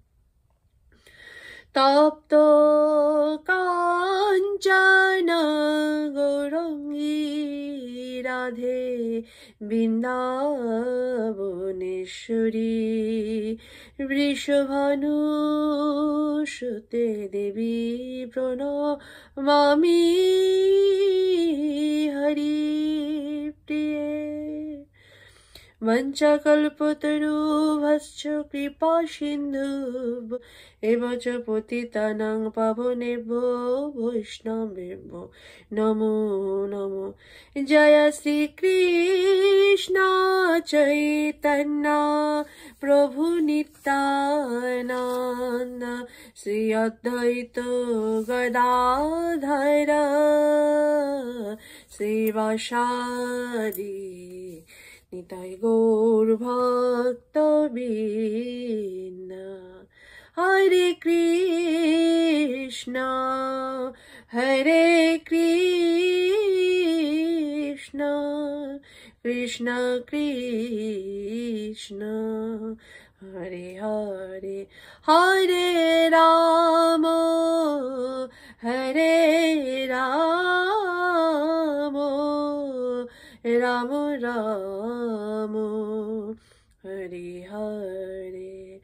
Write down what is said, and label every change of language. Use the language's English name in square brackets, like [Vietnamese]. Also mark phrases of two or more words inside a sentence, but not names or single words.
[Sanskrit] তপ্ত কাঞ্চন গৌরাঙ্গী রাধে বৃন্দাবনেশ্বরী বৃষভানুসুতে দেবী প্রণমামি হরিপ্রিয়ে। वंशकल्पतरुभ्यश्च कृपा सिन्धुभ्य एव च पतितानां पावनेभ्यो वैष्णवेभ्यो नमो नमो। जय श्री कृष्ण चैतन्य प्रभु नित्यानन्द श्री अद्वैत गदाधर श्रीवासादि [Bangla] নিতাই গৌর ভক্তবৃন্দ। [Sanskrit] হরে কৃষ্ণ হরে কৃষ্ণ কৃষ্ণ কৃষ্ণ হরে হরে হরে রাম হরে রাম রাম রাম হরে হরে।